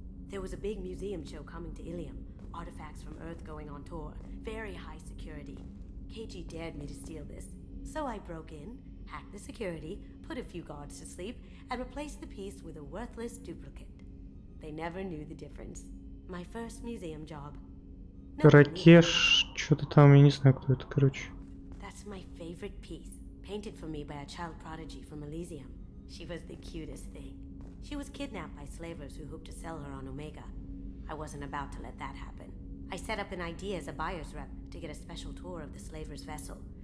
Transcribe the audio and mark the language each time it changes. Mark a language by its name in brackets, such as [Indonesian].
[English] There was a big museum show coming to Ilium. Artifacts from Earth going on tour. Very high security. KG dared me to steal this. So I broke in, hacked the security, put a few guards to sleep, and replaced the piece with a worthless duplicate. They never knew the difference. My first museum job. [Russian] Ракеш, что-то там, я не знаю, кто это, короче. [English] That's my favorite piece. Painted for me by a child prodigy from Elysium. She was the cutest thing. She was kidnapped by slavers who hoped to sell her on Omega. I wasn't about to let that happen. I set up an idea as a buyer's rep to get a special tour of the slaver's vessel.